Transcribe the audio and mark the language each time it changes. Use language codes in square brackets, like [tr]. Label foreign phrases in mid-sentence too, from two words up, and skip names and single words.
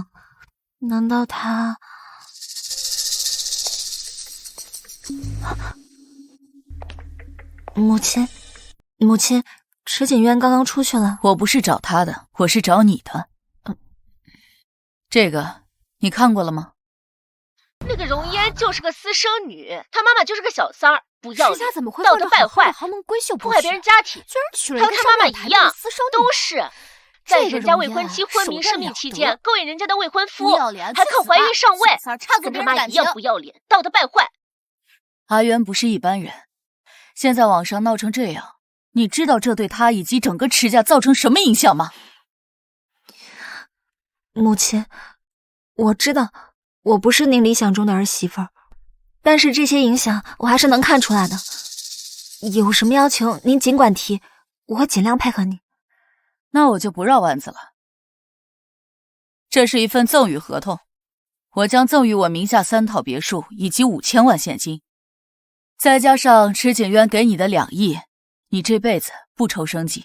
[zh] 難道他……母親，池景淵剛剛出去了。我不是找他的，我是找你的。這個你看過了嗎？那個容嫣就是個私生女，她媽媽就是個小三兒，不要臉，怎麼會道德敗壞，豪門閨秀，破壞別人家庭，居然娶了還有她媽媽一樣，私生女，都是在人家未婚妻昏迷生病期間勾引人家的未婚夫，還靠懷孕上位，跟他媽一樣不要臉，道德敗壞。阿淵不是一般人，現在網上鬧成這樣，你知道這對他以及整個池家造成什麼影響嗎？母親，我知道我不是您理想中的兒媳婦，但是這些影響我還是能看出來的。有什麼要求您儘管提，我會盡量配合你。那我就不繞彎子了。這是一份贈與合同，我將贈與我名下3套別墅以及5000萬現金，再加上池景淵給你的2億，你這輩子不愁生計。